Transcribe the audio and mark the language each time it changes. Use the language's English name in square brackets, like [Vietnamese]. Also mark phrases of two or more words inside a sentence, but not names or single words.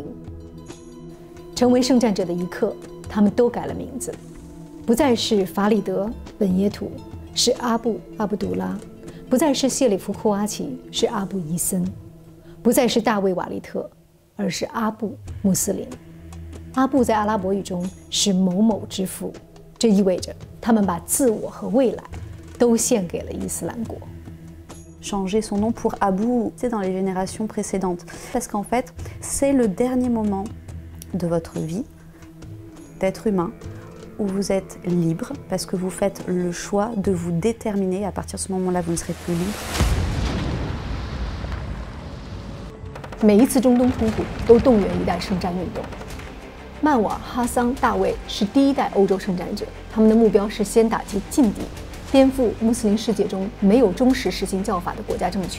[Chinese] 成为圣战者的一刻，他们都改了名字，不再是法里德、本耶图，是阿布杜拉；不再是谢里夫库阿奇，是阿布伊森；不再是大卫瓦利特，而是阿布穆斯林。阿布在阿拉伯语中是某某之父，这意味着他们把自我和未来都献给了伊斯兰国。 [French] Changer son nom pour Abou, c'est dans les générations précédentes. Parce qu'en fait, c'est le dernier moment de votre vie d'être humain où vous êtes libre parce que vous faites le choix de vous déterminer. À partir de ce moment-là, vous ne serez plus libre. [Chinese] 每一次中东冲突都动员一代圣战运动。曼瓦、哈桑、大卫是第一代欧洲圣战者，他们的目标是先打击劲敌，颠覆穆斯林世界中没有忠实实行教法的国家政权。